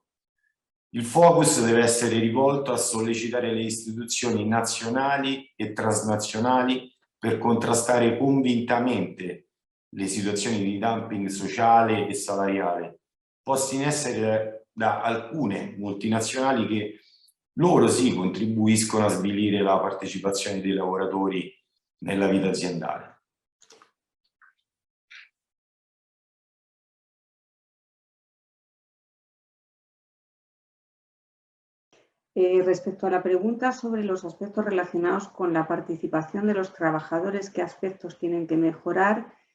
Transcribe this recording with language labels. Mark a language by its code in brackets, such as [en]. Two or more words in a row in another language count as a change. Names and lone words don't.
[it] Il focus deve essere rivolto a sollecitare le istituzioni nazionali e transnazionali per contrastare convintamente le situazioni di dumping sociale e salariale poste in essere da alcune multinazionali che loro sì contribuiscono a svilire la partecipazione dei lavoratori nella vita aziendale. [es] Respecto a la pregunta sobre los aspectos relacionados con la participación de los trabajadores, ¿qué aspectos tienen que mejorar?